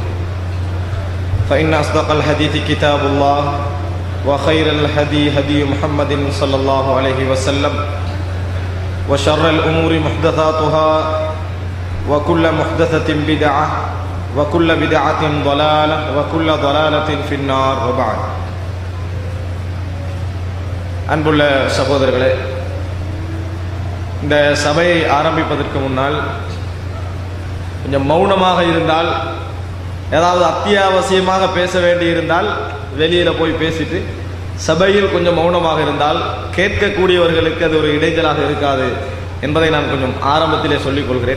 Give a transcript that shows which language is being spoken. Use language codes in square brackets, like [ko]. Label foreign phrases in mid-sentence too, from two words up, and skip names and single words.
[ar] فإن أصدق الحديث كتاب الله وخير الهدي هدي محمد صلى الله عليه وسلم وشر الأمور محدثاتها وكل محدثة بدعة وكل بدعة ضلالة وكل ضلالة في النار. وبعد. [ta] அன்புள்ள சகோதரர்களே, இந்த சபையை ஆரம்பிப்பதற்கு முன்னால் கொஞ்சம் மௌனமாக இருந்தால், ஏதாவது அத்தியாவசியமாக பேச வேண்டியிருந்தால் வெளியில் போய் பேசிட்டு சபையில் கொஞ்சம் மௌனமாக இருந்தால் கேட்கக்கூடியவர்களுக்கு அது ஒரு இடைஞ்சலாக இருக்காது என்பதை நான் கொஞ்சம் ஆரம்பத்திலே சொல்லிக் கொள்கிறேன்.